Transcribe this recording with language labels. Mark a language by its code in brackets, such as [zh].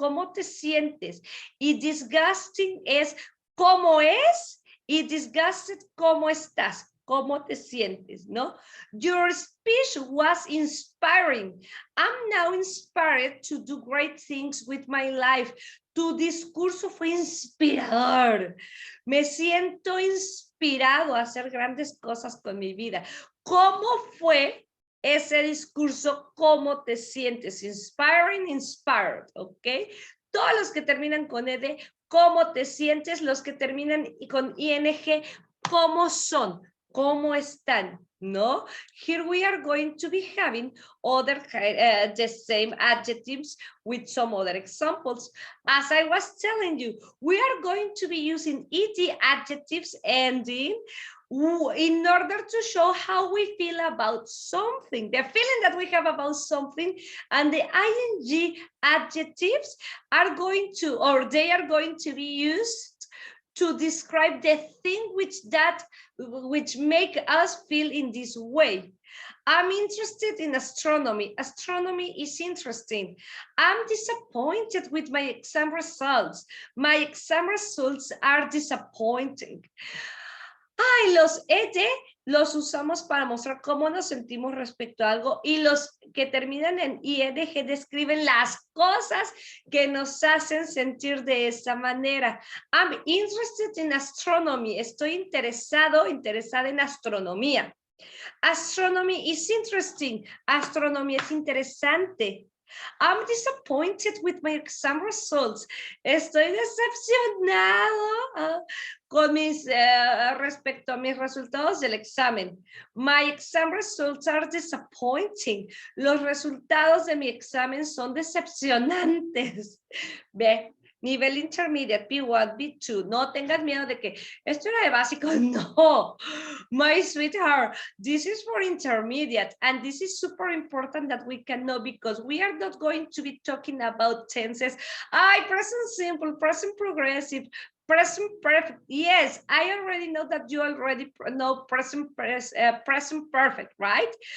[es] ¿Cómo te sientes? Y disgusting es cómo es, y disgusted, ¿cómo estás? ¿Cómo te sientes, no? [en] Your speech was inspiring. I'm now inspired to do great things with my life. [es] Tu discurso fue inspirador. Me siento inspirado a hacer grandes cosas con mi vida. ¿Cómo fue ese discurso? ¿Cómo te sientes? Inspiring, inspired, ¿ok? Todos los que terminan con ED, ¿cómo te sientes? Los que terminan con ING, ¿cómo son? ¿Cómo están? No? [en] Here we are going to be having other the same adjectives with some other examples. As I was telling you, we are going to be using ED adjectives ending in order to show how we feel about something, the feeling that we have about something, and the ing adjectives are going to, or they are going to be used to describe the thing which make us feel in this way. I'm interested in astronomy. Astronomy is interesting. I'm disappointed with my exam results. My exam results are disappointing. [es] Ay, los ED los usamos para mostrar cómo nos sentimos respecto a algo, y los que terminan en ING describen las cosas que nos hacen sentir de esa manera. [en] I'm interested in astronomy. [es] Estoy interesada en astronomía. [en] Astronomy is interesting. [es] Astronomía es interesante. [en] I'm disappointed with my exam results. [es] Estoy decepcionado con respecto a mis resultados del examen. [en] My exam results are disappointing. [es] Los resultados de mi examen son decepcionantes. Ve. Nivel intermediate, B1, B2. No tengas miedo de que esto era de básico. [en] No, my sweetheart, this is for intermediate. And this is super important that we can know, because we are not going to be talking about tenses. Present simple, present progressive, present perfect. Yes, I already know that you already know present perfect, right?